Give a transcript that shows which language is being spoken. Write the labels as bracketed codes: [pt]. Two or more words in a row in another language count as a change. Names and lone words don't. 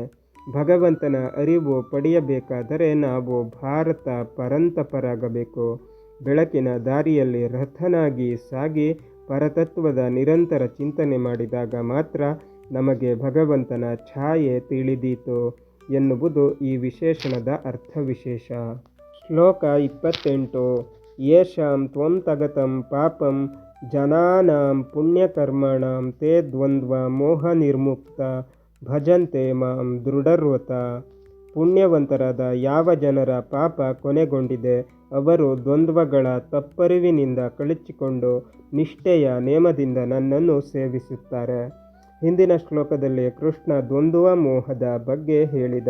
[kn] ಭಗವಂತನ ಅರಿವು ಪಡೆಯಬೇಕಾದರೆ ನಾವು ಭಾರತ ಪರಂತಪರಾಗಬೇಕು. ಬೆಳಕಿನ ದಾರಿಯಲ್ಲಿ ರಥನಾಗಿ ಸಾಗಿ ಪರತತ್ವದ ನಿರಂತರ ಚಿಂತನೆ ಮಾಡಿದಾಗ ಮಾತ್ರ ನಮಗೆ ಭಗವಂತನ ಛಾಯೆ ತಿಳಿದೀತು ಎನ್ನುವುದು ಈ ವಿಶೇಷಣದ ಅರ್ಥವಿಶೇಷ. ಶ್ಲೋಕ 28. [sa] ಯೇಷಾಂ ತ್ವಂ ತಗತಂ ಪಾಪಂ ಜನಾನಾಂ ಪುಣ್ಯಕರ್ಮಣಾಂ ತೇ ದ್ವಂದ್ವ ಮೋಹ ನಿರ್ಮುಕ್ತ ಭಜಂತೆ ಮಾಂ ದೃಢವ್ರತ. [kn] ಪುಣ್ಯವಂತರಾದ ಯಾವ ಜನರ ಪಾಪ ಕೊನೆಗೊಂಡಿದೆ ಅವರು ದ್ವಂದ್ವಗಳ ತಪ್ಪರಿವಿನಿಂದ ಕಳಚಿಕೊಂಡು ನಿಷ್ಠೆಯ ನೇಮದಿಂದ ನನ್ನನ್ನು ಸೇವಿಸುತ್ತಾರೆ. ಹಿಂದಿನ ಶ್ಲೋಕದಲ್ಲಿ ಕೃಷ್ಣ ದ್ವಂದ್ವ ಮೋಹದ ಬಗ್ಗೆ ಹೇಳಿದ.